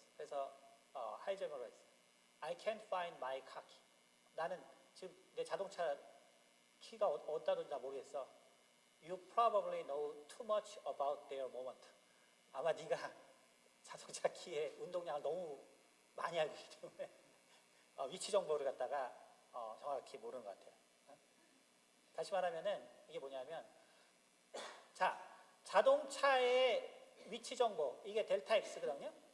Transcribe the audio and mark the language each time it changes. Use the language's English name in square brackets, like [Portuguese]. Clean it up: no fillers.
[Korean] 그래서 하이젠버그가 있어요. [English] I can't find my car key. [Korean] 나는 지금 내 자동차 키가 어디다 둔지 모르겠어. [English] You probably know too much about their moment. [Korean] 아마 네가 자동차 키의 운동량을 너무 많이 알고 있기 때문에 위치 정보를 갖다가 정확히 모르는 것 같아요. 다시 말하면은 이게 뭐냐면 자동차의 위치 정보 이게 델타 X거든요.